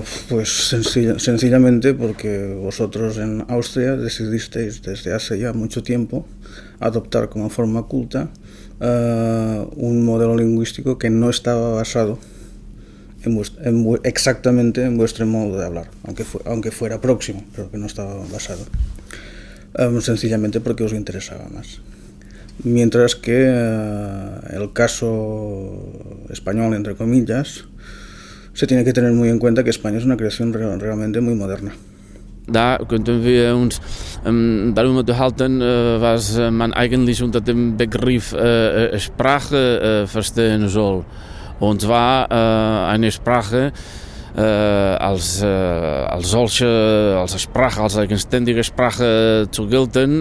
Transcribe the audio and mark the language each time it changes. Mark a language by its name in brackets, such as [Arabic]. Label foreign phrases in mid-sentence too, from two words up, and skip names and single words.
[Spanish] Pues sencillamente porque vosotros en Austria decidisteis desde hace ya mucho tiempo adoptar como forma culta un modelo lingüístico que no estaba basado exactamente en vuestro modo de hablar, aunque fuera próximo, pero que no estaba basado. Sencillamente porque os interesaba más. Mientras que el caso español, entre comillas, se tiene que tener muy en cuenta que España es una creación realmente muy moderna. [German] Da könnten wir uns darüber unterhalten, was man eigentlich unter dem Begriff Sprache verstehen soll. Und zwar eine Sprache als solche, als Sprache, als eigenständige Sprache zu gelten.